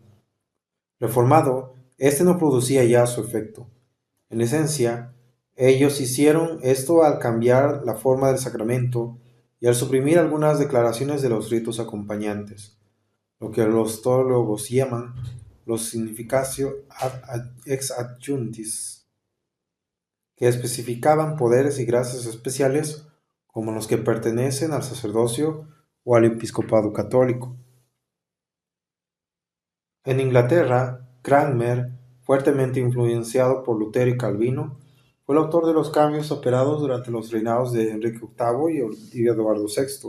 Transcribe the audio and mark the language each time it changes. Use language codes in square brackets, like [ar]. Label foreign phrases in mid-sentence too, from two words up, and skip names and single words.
[es] Reformado, este no producía ya su efecto. En esencia, ellos hicieron esto al cambiar la forma del sacramento y al suprimir algunas declaraciones de los ritos acompañantes, lo que los teólogos llaman los [la] significatio ex adjuntis, [es] que especificaban poderes y gracias especiales como los que pertenecen al sacerdocio o al episcopado católico. En Inglaterra, Cranmer, fuertemente influenciado por Lutero y Calvino, fue el autor de los cambios operados durante los reinados de Enrique VIII y Eduardo VI.